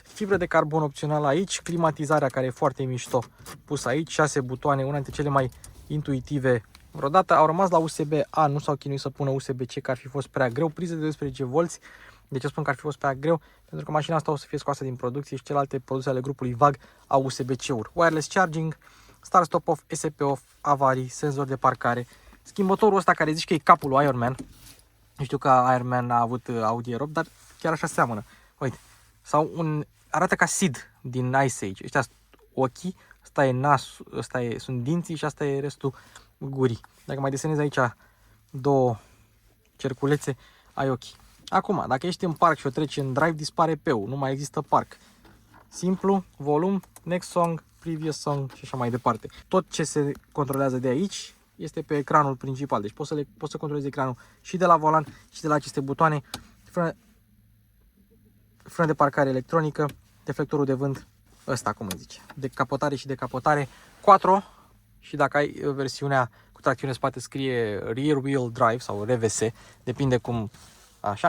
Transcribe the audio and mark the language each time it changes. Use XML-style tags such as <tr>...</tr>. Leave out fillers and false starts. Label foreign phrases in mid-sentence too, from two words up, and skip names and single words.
<ro>Fibră de carbon opțional aici, climatizarea care e foarte mișto pus aici, 6 butoane, una dintre cele mai intuitive vreodată. Au rămas la USB-A, nu s-au chinuit să pună USB-C, că ar fi fost prea greu, prize de 12V. De ce spun că ar fi fost prea greu? Pentru că mașina asta o să fie scoasă din producție și celelalte produse ale grupului VAG au USB-C-uri.</ro> <en>Wireless charging, start stop off, SP off,</en> <ro>avarii, senzor de parcare. Schimbătorul ăsta care zici că e capul lui Iron Man. Nu știu că Iron Man a avut Audi E-Rob, dar chiar așa seamănă. Uite, sau arată ca Sid din Ice Age. Ăștia sunt ochii, ăsta e nasul, sunt dinții și asta e restul gurii. Dacă mai desenezi aici două cerculețe, ai ochii. Acum, dacă ești în parc și o treci în drive, dispare P-ul, nu mai există parc. Simplu, volum,</ro> <en>next song, previous song</en> <ro>și așa mai departe. Tot ce se controlează de aici este pe ecranul principal, deci poți să controlezi ecranul și de la volan și de la aceste butoane. Frână de parcare electronică, deflectorul de vânt, ăsta cum îi zice, decapotare și decapotare, quattro, și dacă ai versiunea cu tracțiune spate scrie</ro> <en>rear wheel drive</en> <ro>sau RVS, depinde cum, așa.</ro>